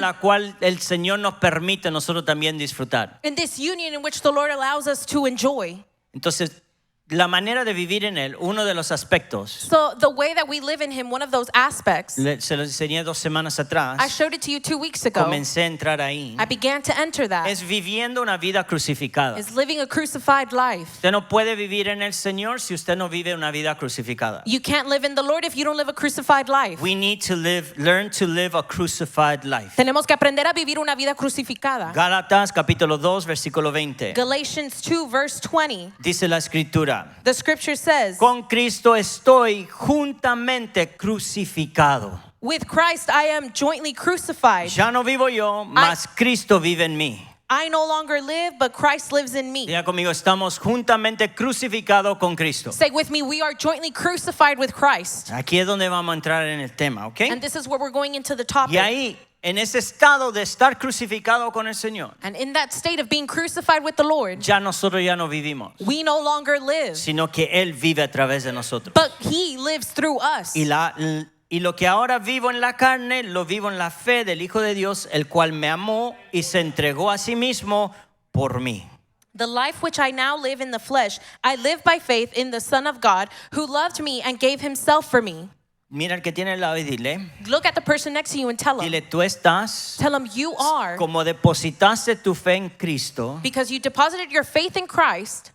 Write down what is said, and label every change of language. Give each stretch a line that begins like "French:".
Spanish: la cual el Señor nos permite nosotros también disfrutar.
English: In this union in which the Lord allows us to enjoy.
Spanish: Entonces, la manera de vivir en Él, uno de los aspectos,
English: So the way that we live in Him, one of those aspects,
Spanish: se lo enseñé 2 semanas
English: I
Spanish: atrás,
English: showed it to you 2 weeks ago.
Spanish: comencé a entrar ahí,
English: I began to enter that.
Spanish: es viviendo una vida crucificada.
English: Is living a crucified life.
Spanish: Usted no puede vivir en el Señor si usted no vive una vida crucificada.
English: You can't live in the Lord if you don't live a crucified life. We need to learn to live a crucified life.
Spanish: Tenemos que aprender a vivir una vida crucificada. Gálatas capítulo 2 versículo 20.
English: Galatians 2 verse 20.
Spanish: Dice la escritura,
English: The scripture says,
Spanish: con Cristo estoy juntamente crucificado.
English: with Christ I am jointly crucified.
Spanish: Ya no vivo yo, mas Cristo vive en mí.
English: I no longer live, but Christ lives in me.
Spanish: Diga conmigo, estamos juntamente crucificados con Cristo.
English: Say with me, we are jointly crucified with Christ.
Spanish: Aquí es donde vamos a entrar en el tema, ¿ok?
English: And this is where we're going into the topic.
Spanish: Y ahí, en ese estado de estar crucificado con el Señor,
English: And in that state of being crucified with the Lord,
Spanish: ya nosotros ya no vivimos,
English: we no longer live,
Spanish: sino que Él vive a través de nosotros.
English: but He lives through us.
Spanish: Y lo que ahora vivo en la carne, lo vivo en la fe del Hijo de Dios, el cual me amó y se entregó a sí mismo por mí.
English: The life which I now live in the flesh, I live by faith in the Son of God, who loved me and gave Himself for me.
Spanish: Mira el que tiene al lado y dile,
English: Look at the person next to you and tell
Spanish: dile, tú estás,
English: him, you are,
Spanish: como depositaste tu fe en Cristo,
English: because you deposited your faith in Christ,